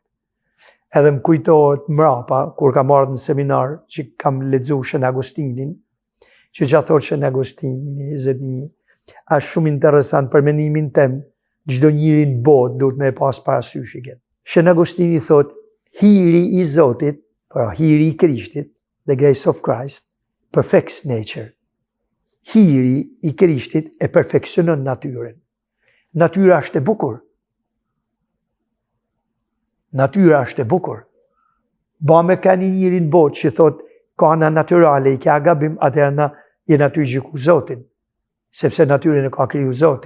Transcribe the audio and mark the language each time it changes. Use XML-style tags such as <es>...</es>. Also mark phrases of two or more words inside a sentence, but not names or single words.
<sq>Edhe më kujtohet mrapa, kur kam ardhë në seminar që kam lezu Shën Agostinin, që që thot Shën Agostini, është shumë interesant për mendimin tem, gjdo njëri në botë duhet me pas parasysh i këtë. Shën Agostini thot, hiri i Zotit, pra hiri i Krishtit,</sq> <en>the grace of Christ, perfects nature.</en> <sq>Hiri i Krishtit e perfeksionon natyren. Natyra është e bukur. Natyra është e bukur. Ba me ka një njëri në botë që thot, ka ana naturale, i ka gabim, atëherë na jena ty gjiku Zotin, sepse natyren e ka kriju Zoti.</sq>